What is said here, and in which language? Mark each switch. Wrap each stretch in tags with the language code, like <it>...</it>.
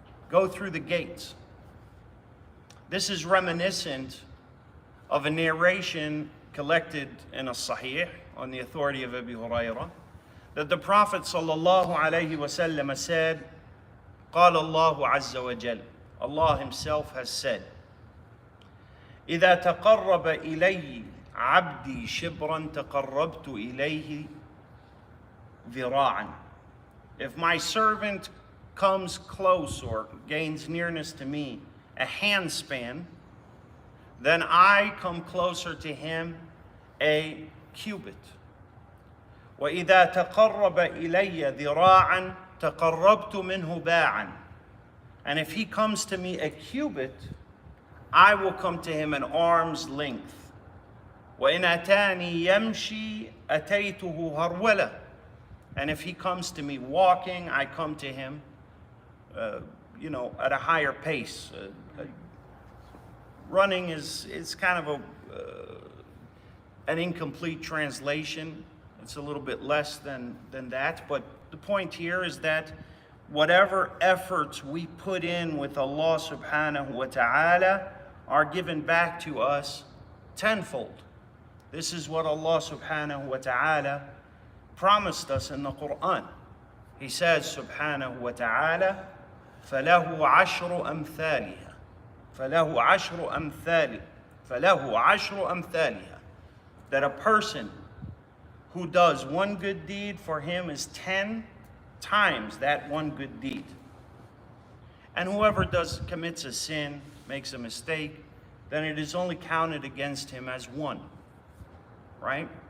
<en>Go through the gates. This is reminiscent of a narration collected in a Sahih on the authority of Abu Hurairah, that the Prophet sallallahu alayhi wa sallam said,</en> <ar>قال الله عز وجل,</ar> <en>Allah himself has said,</en> <ar>إذا تقرب إلي عبدي شبرا تقربت إليه ذراعا.</ar> <en>If my servant comes close or gains nearness to me a handspan, then I come closer to him a cubit.</en> <ar>وإذا تقرب إلي ذراعا تقربت منه باعا.</ar> <en>And if he comes to me a cubit, I will come to him an arm's length.</en> <ar>وإن أتاني يمشي أتيته هرولة.</ar> <en>And if he comes to me walking, I come to him, at a higher pace. Running is kind of an incomplete translation. It's a little bit less than that. But the point here is that whatever efforts we put in with Allah subhanahu wa ta'ala are given back to us tenfold. This is what Allah subhanahu wa ta'ala promised us in the Quran. He says subhanahu wa ta'ala,</en> <ar>فَلَهُ عَشْرُ أَمْثَالِهَا فَلَهُ عَشْرُ أَمْثَالِهَا فَلَهُ عَشْرُ أَمْثَالِهَا.</ar> <en>That a person who does one good deed, for him is 10 times that one good deed. And whoever commits a sin, makes a mistake, then it is only counted against him as one. Right?</en>